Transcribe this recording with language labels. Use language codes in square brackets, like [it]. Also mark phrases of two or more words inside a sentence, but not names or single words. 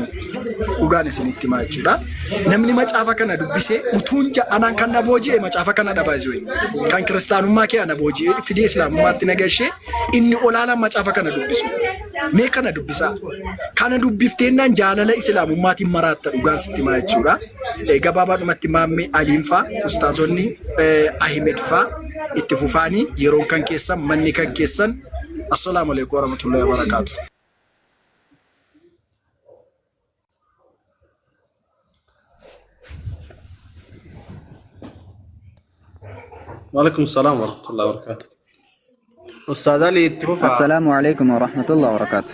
[om] Dhugaan isinitti himaa jechuudha. Namni macaafa kana dubbisee utuun ja'anaan kan na booji'e macaafa kana dhabaasuu kan kiristaanummaa kee na booji'e fidee islaamummaatti nagashee inni olaalaan macaafa kana dubbisu. Mee kana dubbisaa. Kana dubbifteennan jaalala islaamummaatiin maraatta dhugaan sitti himaa jechuudha. Gabaabaadhumatti maammee Aliin faa, ustaazonni Ahimed faa itti fufaanii yeroon kan keessan manni kan keessan. [ar] السلام عليكم ورحمة الله وبركاته. وعليكم السلام ورحمة الله وبركاته. أستاذ علي اتفق. السلام عليكم ورحمة الله وبركاته.